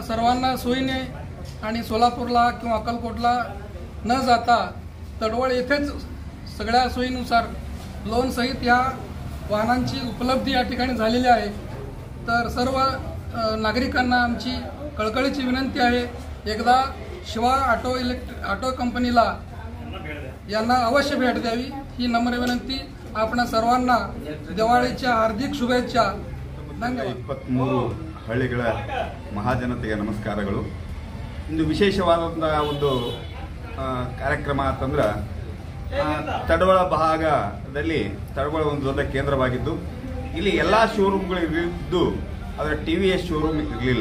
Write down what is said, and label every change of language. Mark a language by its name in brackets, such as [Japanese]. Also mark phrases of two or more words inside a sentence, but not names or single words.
[Marathi] सर्वांना सोयीने आणि सोलापूरला किंवा अक्कलकोटला न जाता तळवळ येथेच सगळ्या सोयीनुसार लोन सहित या वाहनांची उपलब्धी या ठिकाणी झालेली आहे। तर सर्व नागरिकांना आमची कळकळीची विनंती आहे, एकदा शिवा ऑटो कंपनीला यांना अवश्य भेट द्यावी ही नम्र विनंती। आपण सर्वांना दिवाळीच्या हार्दिक शुभेच्छा। [Kannada] ಧನ್ಯವಾದ। 23 ಹಳ್ಳಿಗಳ ಮಹಾಜನತೆಗೆ ನಮಸ್ಕಾರಗಳು। ಇಂದು ವಿಶೇಷವಾದಂತಹ ಒಂದು ಕಾರ್ಯಕ್ರಮ ಅಂತಂದ್ರೆ ತಳವಳ ಭಾಗದಲ್ಲಿ ತಳವಳ ಒಂದು ದೊಡ್ಡ ಕೇಂದ್ರವಾಗಿದ್ದು ಇಲ್ಲಿ ಎಲ್ಲಾ ಶೋರೂಮ್ಗಳು ಇದ್ದು ಅದರ TVS ಶೋರೂಮ್ ಇರಲಿಲ್ಲ।